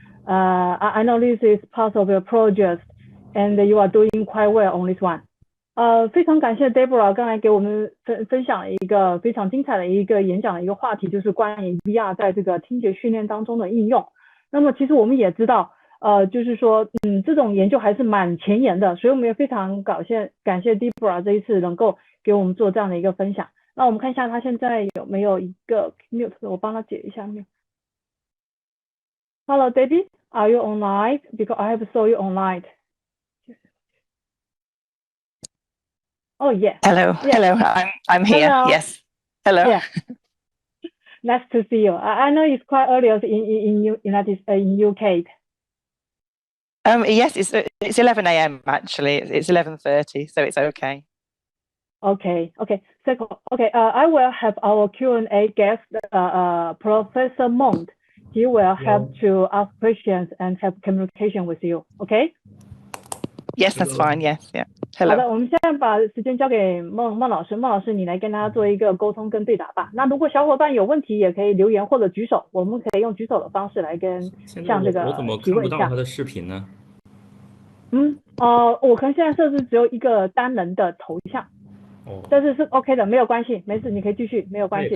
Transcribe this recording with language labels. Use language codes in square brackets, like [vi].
[en] I know this is part of your project, and you are doing quite well on this one. [zh] 非常感谢 Deborah 刚才给我们分享了一个非常精彩的一个演讲的一个话题，就是关于 VR 在这个听觉训练当中的应用。那么其实我们也知道，就是说，这种研究还是蛮前沿的，所以我们也非常感谢 Deborah 这一次能够给我们做这样的一个分享。那我们看一下他现在有没有一个 mute， 我帮他解一下 mute。 [en] Hello, Debbie, are you online? Because I have saw you online. Oh yeah. Hello. Yeah. Hello. I'm here. Hello. Yes. Hello. Yeah. Nice to see you. I know it's quite early in UK. Yes, it's 11 a.m. actually. It's 11:30, so it's okay. Okay. So, I will have our Q&A guest, Professor Mond. He will have to ask questions and have communication with you. Okay? Yes, that's fine. Yes, yeah. Hello. [zh] 好的，我们现在把时间交给孟老师，孟老师你来跟大家做一个沟通跟对答吧。那如果小伙伴有问题，也可以留言或者举手，我们可以用举手的方式来向这个我怎么看不到他的视频呢？我可能现在设置只有一个单人的头像，但是 OK 的，没有关系，没事，你可以继续，没有关系。